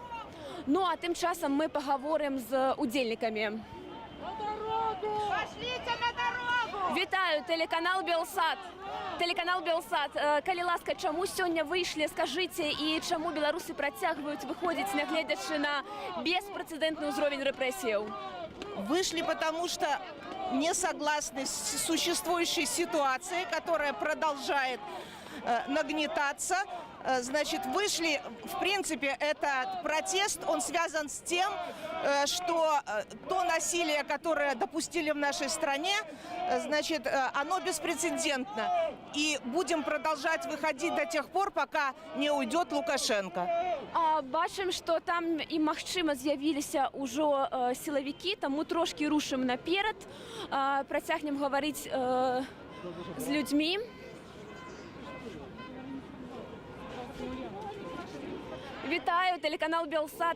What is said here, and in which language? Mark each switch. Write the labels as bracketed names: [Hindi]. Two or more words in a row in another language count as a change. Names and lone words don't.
[Belarusian] Ну а тым часам мы пагаворым з удзельнікамі. Вітаю, тэлеканал Белсат. Тэлеканал Белсат. Калі ласка, чаму сёння выйшлі, скажыце, і чаму беларусы працягваюць выходзіць, нягледзячы на беспрэцэдэнтны ўзровень рэпрэсіяў? [Russian] Вышли, потому что не согласны с существующей ситуацией, которая продолжает нагнетаться. Значит, вышли, в принципе, этот протест, он связан с тем, что то насилие, которое допустили в нашей стране, значит, оно беспрецедентно. И будем продолжать выходить до тех пор, пока не уйдет Лукашенко. [Belarusian] Бачым, што там і магчыма з'явіліся ўжо сілавікі, таму трошкі рушым наперад, працягнем гаварыць з людзьмі. Вітаю, тэлеканал Белсат.